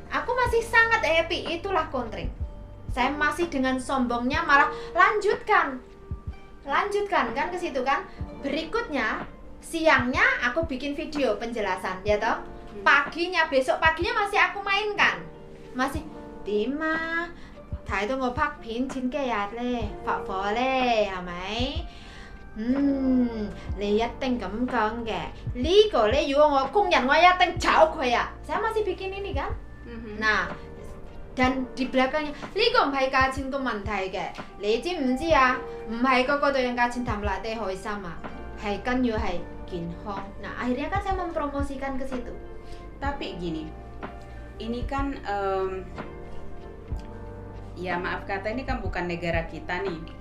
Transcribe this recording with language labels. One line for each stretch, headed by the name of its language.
Indonesian: Aku masih sangat happy. Itulah kontring. Saya masih dengan sombongnya malah lanjutkan kan ke situ kan. Berikutnya siangnya aku bikin video penjelasan ya toh. besok paginya masih aku mainkan. Masih Dima,
Cantonese: 睇到我拍片剪幾日咧，發火咧，係咪？你一定咁講嘅。呢個咧，如果我工人，我一定炒佢啊！
Indonesian: Saya masih bikin ini kan? Nah, dan di belakangnya,
Cantonese: 呢個唔係價錢個問題嘅，你知唔知啊？唔係個個對人價錢談辣啲開心啊，係緊要係健康。
Indonesian: Nah, akhirnya kan saya mempromosikan ke situ. Tapi gini, ini kan ya maaf kata ini kan bukan negara kita nih.